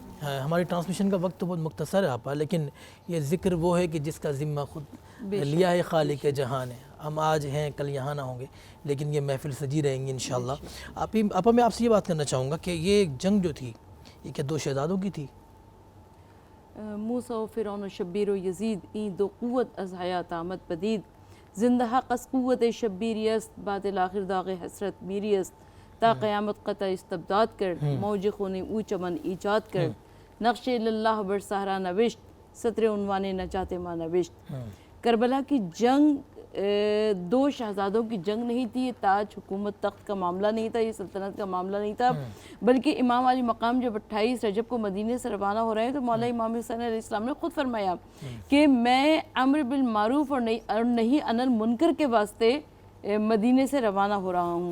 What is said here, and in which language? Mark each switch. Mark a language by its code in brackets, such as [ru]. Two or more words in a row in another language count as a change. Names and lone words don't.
[ur] ہماری ٹرانسمیشن کا وقت تو بہت مختصر ہے آپا، لیکن یہ ذکر وہ ہے کہ جس کا ذمہ خود لیا ہے خالق جہان ہے۔ ہم آج ہیں کل یہاں نہ ہوں گے، لیکن یہ محفل سجی رہیں گی [ar] انشاءاللہ۔ [ur] آپا میں آپ سے یہ بات کرنا چاہوں گا کہ یہ جنگ جو تھی یہ کیا دو شہزادوں کی تھی؟ [fa] موسیٰ و فرعون و شبیر و یزید، این دو قوت از حیات آمد پدید، زندہ حق از قوت شبیری است، باطل آخر داغ حسرت میری است، تا قیامت قطع استبداد کر، موج خون او چمن ایجاد کر، نقش اللہ بر صحرا نوشت، سطر عنوان نجات ما نوشت۔ [ur] کربلا کی جنگ دو شہزادوں کی جنگ نہیں تھی، یہ تاج حکومت تخت کا معاملہ نہیں تھا، یہ سلطنت کا معاملہ نہیں تھا، بلکہ امام علی مقام جب 28 رجب کو مدینے سے روانہ ہو رہے ہیں تو مولا امام حسین [ar] علیہ السلام [ur] نے خود فرمایا کہ میں [ar] امر بالمعروف [ur] اور [ar] نہی عن المنکر [ur] کے واسطے مدینے سے روانہ ہو رہا ہوں۔